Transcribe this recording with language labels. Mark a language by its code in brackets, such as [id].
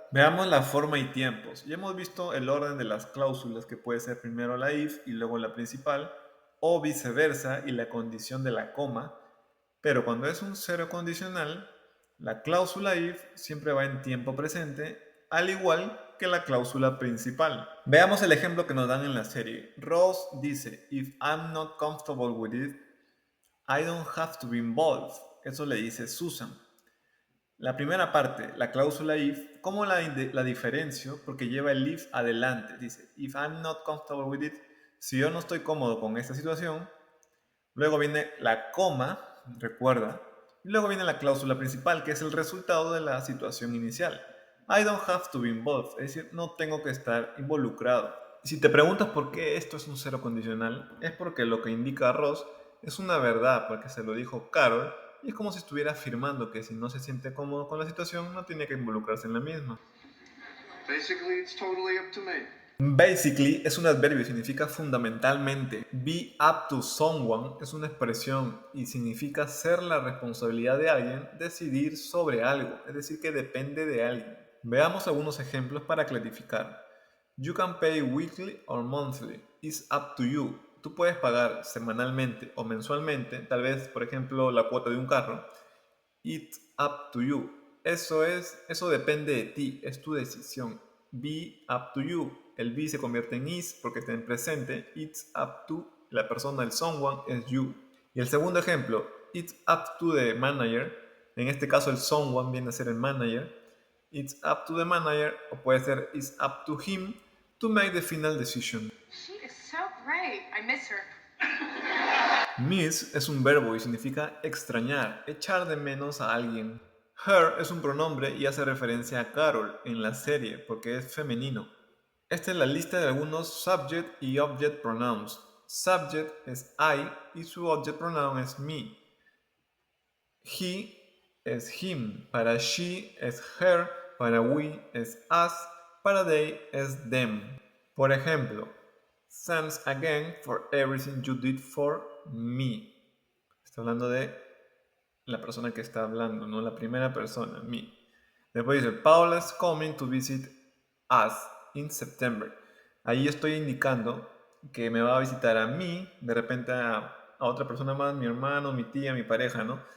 [es] Veamos la forma y tiempos. Ya hemos visto el orden de las cláusulas, que puede ser primero la if y luego la principal, o viceversa y la condición de la coma. Pero cuando es un cero condicional, la cláusula if siempre va en tiempo presente, al igual que la cláusula principal. Veamos el ejemplo que nos dan en la serie. Ross dice, [en] if I'm not comfortable with it, I don't have to be involved. [es] Eso le dice Susan. La primera parte, la cláusula if, ¿cómo la diferencio? Porque lleva el if adelante. Dice, [en] if I'm not comfortable with it, [es] Si yo no estoy cómodo con esta situación, luego viene la coma, recuerda, y luego viene la cláusula principal, que es el resultado de la situación inicial. [en] I don't have to be involved, [es] es decir, no tengo que estar involucrado. Y si te preguntas por qué esto es un cero condicional, es porque lo que indica Ross es una verdad, porque se lo dijo Carol, y es como si estuviera afirmando que si no se siente cómodo con la situación, no tiene que involucrarse en la misma. [en] Basically, it's totally up to me. [es] Basically es un adverbio y significa fundamentalmente. Be up to someone es una expresión y significa ser la responsabilidad de alguien decidir sobre algo, es decir, que depende de alguien. Veamos algunos ejemplos para clarificar. [en] You can pay weekly or monthly. It's up to you. [es] Tú puedes pagar semanalmente o mensualmente, tal vez, por ejemplo, la cuota de un carro. [en] It's up to you. [es] Eso depende de ti, es tu decisión. [en] Be up to you. [es] El be se convierte en is porque está en presente. [en] It's up to, [es] la persona, el someone, es you. Y el segundo ejemplo, [en] it's up to the manager. [es] En este caso el someone viene a ser el manager. [en] It's up to the manager, [es] o puede ser [en] it's up to him to make the final decision. She is so great. I miss her. [es] Miss es un verbo y significa extrañar, echar de menos a alguien. Her es un pronombre y hace referencia a Carol en la serie porque es femenino. Esta es la lista de algunos subject y object pronouns. Subject es I y su object pronoun es me. He es him, para she es her, para we es us, para they es them. Por ejemplo, [en] thanks again for everything you did for me. [es] Está hablando de la persona que está hablando, no la primera persona, me. Después dice, [en] Paula's coming to visit us in September. [es] Ahí estoy indicando que me va a visitar a mí, de repente a otra persona más, mi hermano, mi tía, mi pareja, ¿no?